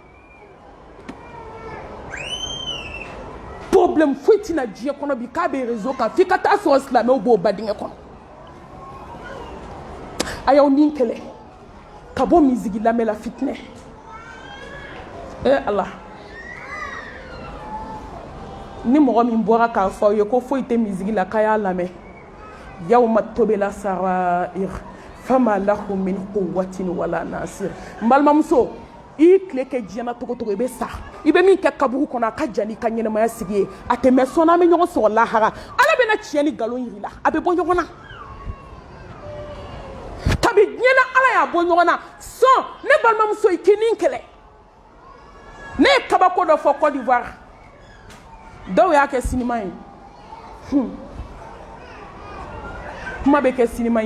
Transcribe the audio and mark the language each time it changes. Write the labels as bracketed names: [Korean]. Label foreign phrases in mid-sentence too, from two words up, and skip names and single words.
[Bambara] problème foyi tɛna diɲɛ kɔnɔ bi k'a bɛ réseau kan f'i ka taa sɔrɔ silamɛw b'o ba dingɛ kɔnɔ a y'aw nin kɛlɛ ka bɔ misigi lamɛn la fitinɛ ala ni mɔgɔ min bɔra k'a fɔ aw ye ko foyi tɛ misigi la k'a y'a lamɛn [Arabic] يوم تبلى السرائر فما له من قوة ولا ناصر [Bambara] n balimamuso i tile kɛ diɲɛna togo togo i bɛ sa i bɛ min kɛ kaburu kɔnɔ a ka jan n'i ka ɲɛnɛmaya sigi ye a tɛ mɛn sɔnna an bɛ ɲɔgɔn sɔrɔ lahara ala bɛna tiɲɛ ni nkalon yir'i la a bɛ bɔ ɲɔgɔn na kabi diɲɛna ala y'a bɔ ɲɔgɔn na sɔn ne balimamuso i k'i nin kɛlɛ ne ye kabako dɔ fɔ Côte d'Ivoire dɔw y'a kɛ sinima ye kuma bɛ kɛ sinima